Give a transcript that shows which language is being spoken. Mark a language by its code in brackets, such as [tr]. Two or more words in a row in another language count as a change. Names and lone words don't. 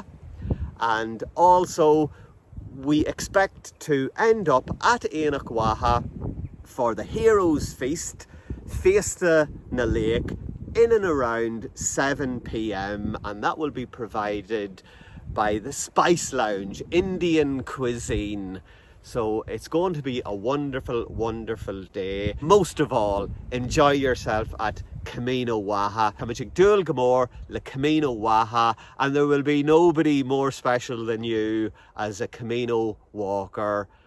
[en] And also, we expect to end up at Éanach Waha for the Heroes Feast, Fiesta na Lake, in and around 7 p.m. and that will be provided by the Spice Lounge, Indian cuisine. So it's going to be a wonderful, wonderful day. Most of all, enjoy yourself at Camino Waha. [ga] Táimid dúil go mór le Camino Waha, [en] and there will be nobody more special than you as a Camino walker.